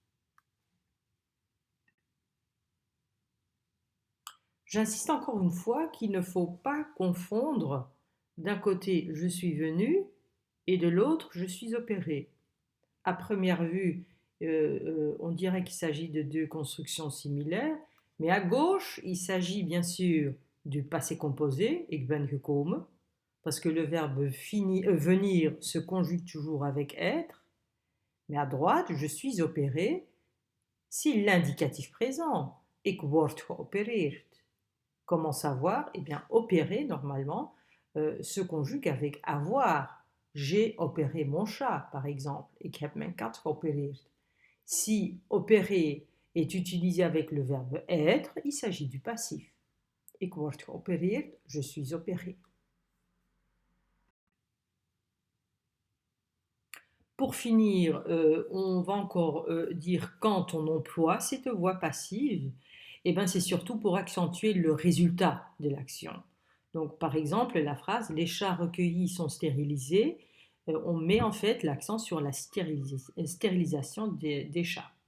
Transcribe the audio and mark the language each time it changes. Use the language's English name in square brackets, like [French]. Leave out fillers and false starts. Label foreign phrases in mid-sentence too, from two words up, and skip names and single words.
[French] J'insiste encore une fois qu'il ne faut pas confondre d'un côté je suis venu et de l'autre je suis opéré. À première vue, on dirait qu'il s'agit de deux constructions similaires, mais à gauche, il s'agit bien sûr du passé composé, [Dutch] ik ben gekomen, [French] parce que le verbe venir se conjugue toujours avec être, mais à droite, je suis opéré, si l'indicatif présent, [Dutch] ik word geopereerd. [French] Comment savoir? Eh bien, opérer, normalement, se conjugue avec avoir. J'ai opéré mon chat, par exemple. [Dutch] Ik heb mijn kat geopereerd. [French] Si opérer est utilisé avec le verbe être, il s'agit du passif. [Dutch] Ik word geopereerd, [French] je suis opéré. Pour finir, on va encore dire quand on emploie cette voix passive, eh ben, c'est surtout pour accentuer le résultat de l'action. Donc, par exemple, la phrase « les chats recueillis sont stérilisés », on met en fait l'accent sur la stérilisation des chats.